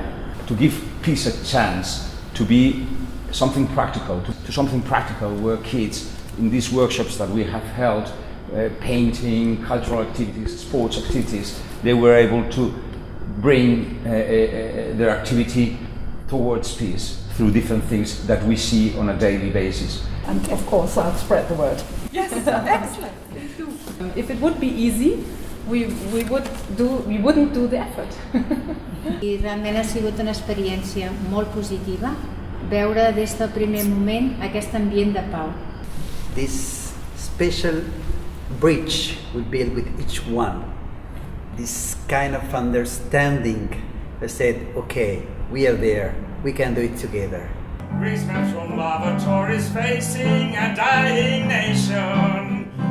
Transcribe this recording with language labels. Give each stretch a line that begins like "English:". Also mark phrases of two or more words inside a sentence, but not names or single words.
English: To give peace a chance to be something practical, to something practical where kids in these workshops that we have held, painting, cultural activities, sports activities, they were able to bring their activity towards peace through different things that we see on a daily basis. And of course I'll spread the word. Yes, excellent. If it would be easy, we wouldn't do the effort.
Catalan: I realment ha sigut una experiència molt positiva veure des del primer moment aquest ambient de pau.
English: This special bridge we build with each one, this kind of understanding, I said, okay, we are there, we can do it together. Greece from lavatories facing a dying nation.